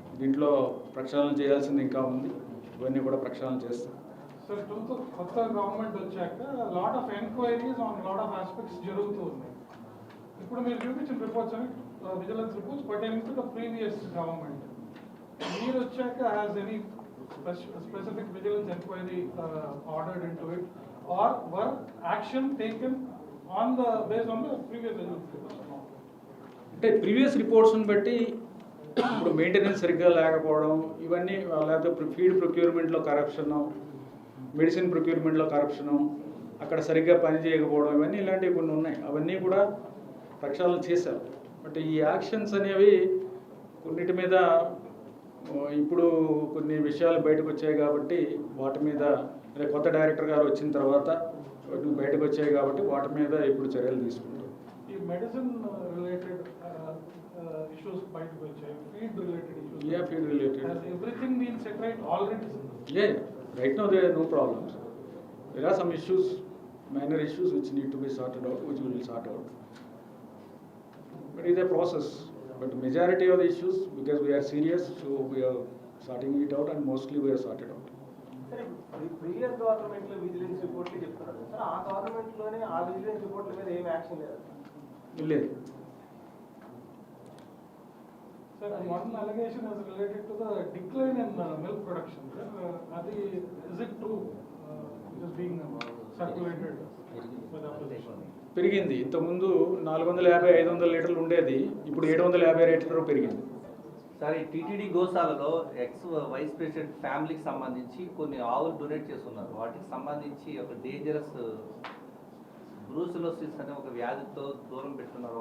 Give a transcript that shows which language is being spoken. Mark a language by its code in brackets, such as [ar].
[te] దీంట్లో ప్రక్షాళన చేయాల్సింది ఇంకా ఉంది, ఇవన్నీ కూడా ప్రక్షాళన చేస్తాం. సార్, కొత్త గవర్నమెంట్ వచ్చాక [en] lot of enquiries on lot of aspects [te] జరుగుతూ ఉన్నాయి. ఇప్పుడు మీరు చూపించిన రిపోర్ట్స్ అని [en] Vigilance reports pertaining to the previous government. [te] మీరు వచ్చాక [en] Has any specific vigilance inquiry ordered into it, or were action taken based on the previous vigilance reports? [te] అంటే previous రిపోర్ట్స్ని బట్టి ఇప్పుడు మెయింటెనెన్స్ సరిగ్గా లేకపోవడం, ఇవన్నీ లేకపోతే ఫీడ్ ప్రొక్యూర్మెంట్లో కరప్షను, మెడిసిన్ ప్రొక్యూర్మెంట్లో కరప్షను, అక్కడ సరిగ్గా పని చేయకపోవడం, ఇవన్నీ ఇలాంటివి కొన్ని ఉన్నాయి. అవన్నీ కూడా ప్రక్షాళన చేశారు. బట్ ఈ యాక్షన్స్ అనేవి కొన్నిటి మీద ఇప్పుడు కొన్ని విషయాలు బయటకు వచ్చాయి కాబట్టి వాటి మీద కొత్త డైరెక్టర్ గారు వచ్చిన తర్వాత బయటకు వచ్చాయి కాబట్టి వాటి మీద ఇప్పుడు చర్యలు తీసుకుంటాం. ఈ మెడిసిన్ రిలేటెడ్ issues బయటకు వచ్చాయి, feed related issues. [en] Yeah, feed related. Has everything been set right already? Yeah, right now there are no problems. There are some issues, minor issues which need to be sorted out, which we will sort out. But it's a process. But majority of the issues, because we are serious, so we are sorting it out, and mostly we are sorted out. [te] Previous government లో vigilance రిపోర్ట్లు చెప్తున్నారు sir, ఆ government లోనే ఆ vigilance రిపోర్ట్ల మీద ఏం action లేదు. లేదు. [en] Sir, one allegation is related to the decline in milk production. [te] Adi, [en] is it true? It is being circulated by the opposition. [te] పెరిగింది. ఇంతకుముందు 450-500 లీటర్లు ఉండేది, ఇప్పుడు 750 లీటర్లు పెరిగింది. సార్, ఈ టీటీడీ గోశాలలో ఎక్స్ వైస్ ప్రెసిడెంట్ ఫ్యామిలీకి సంబంధించి కొన్ని ఆవులు డొనేట్ చేస్తున్నారు. వాటికి సంబంధించి ఒక డేంజరస్ బ్రూసిలోసిస్ అనే ఒక వ్యాధితో దూరం పెట్టున్నారు.